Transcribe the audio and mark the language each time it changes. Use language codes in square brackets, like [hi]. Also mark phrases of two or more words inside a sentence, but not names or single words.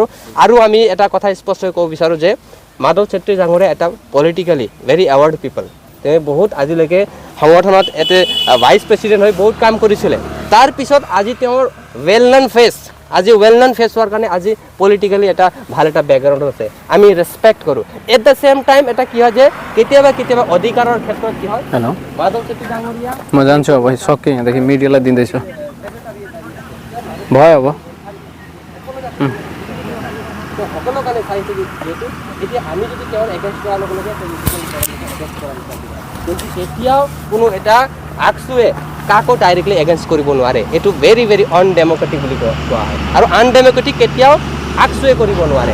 [as] আৰু আমি এটা কথা স্পষ্টকৈ ক'ব বিচাৰোঁ যে মাধৱ চেত্ৰী ডাঙৰীয়া এটা [en] politically very aware people, [as] তেওঁ বহুত আজিলৈকে সংগঠনত এটা [en] vice president [as] হৈ বহুত কাম কৰিছিলে। তাৰপিছত আজি তেওঁৰ [en] well known face, [as] আজি [en] well known face [as] হোৱাৰ কাৰণে আজি পলিটিকেলি এটা ভাল এটা বেকগ্ৰাউণ্ড আছে, আমি ৰেচপেক্ট কৰোঁ। [en] at the same time [as] এটা কি হয় যে কেতিয়াবা কেতিয়াবা অধিকাৰৰ ক্ষেত্ৰত কি হয়, মাধৱ চেত্ৰী ডাঙৰীয়া মই জানিছোঁ [ne] अब सक्के यहाँदेखि मिडियालाई दिँदैछु भयो अब [as] সকলো কাৰণে চাইছোঁ যিহেতু এতিয়া আমি যদি তেওঁৰ এগেইনষ্ট কৰাৰ লগে লগে কিন্তু এতিয়াও কোনো এটা আকচুৱে কাকো [en] directly against [as] কৰিব নোৱাৰে। এইটো [en] very very undemocratic [as] বুলি কোৱা হয়, আৰু আনডেম'ক্ৰেটিক কেতিয়াও আকচুৱে কৰিব নোৱাৰে।